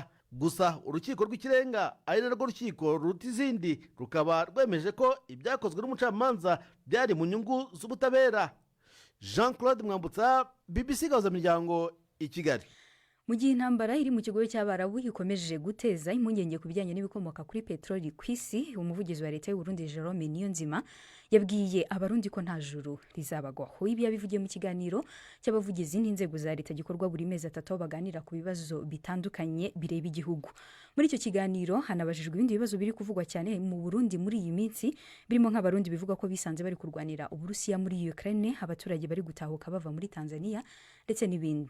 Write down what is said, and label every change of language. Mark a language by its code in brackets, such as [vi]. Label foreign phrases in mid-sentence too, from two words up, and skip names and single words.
[rw] Gusa urukiko rw'ikirenga ari narwo rukiko ruruta izindi rukaba rwemeje ko ibyakozwe n'umucamanza byari mu nyungu z'ubutabera. Jean Claude Mwambutsa, BBC Gahuzamiryango, i Kigali. Mu gihe intambara iri mu kigo cy'Abarabu ikomeje guteza impungenge ku bijyanye n'ibikomoka kuri peteroli ku isi, umuvugizi wa leta y'u Burundi Jerome Niyonzima yabwiye abarundi ko nta juru rizabagwaho. Ibi yabivugiye mu kiganiro cy'abavugizi n'inzego za leta gikorwa buri mezi 3 baganira ku bibazo bitandukanye bireba igihugu. Muri icyo kiganiro hanabajijwe ibindi bibazo biri kuvugwa cyane mu Burundi muri iyi minsi, birimo nk'abarundi bivuga ko bisanze bari kurwanira Uburusiya muri Ukraine, abaturage bari gutahuka bava muri Tanzania ndetse n'ibindi.